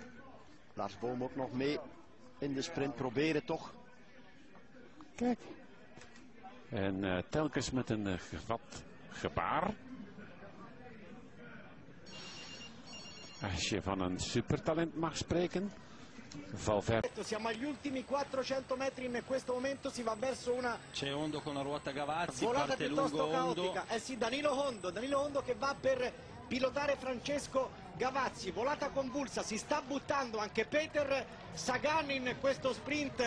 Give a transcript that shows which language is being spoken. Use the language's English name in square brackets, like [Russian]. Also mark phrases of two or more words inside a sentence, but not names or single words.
[Dutch] Lars Boom ook nog mee in de sprint, proberen toch. Kijk. En telkens met een gevat gebaar. Als je van een supertalent mag spreken. Valverde. [Italian] Siamo agli ultimi 400 metri, in questo momento si va verso una c'è Hondo con la ruota Gavazzi, volata parte piuttosto lungo caotica. Hondo. Sì, Danilo Hondo che va per pilotare Francesco Gavazzi, volata convulsa, si sta buttando anche Peter Sagan in questo sprint.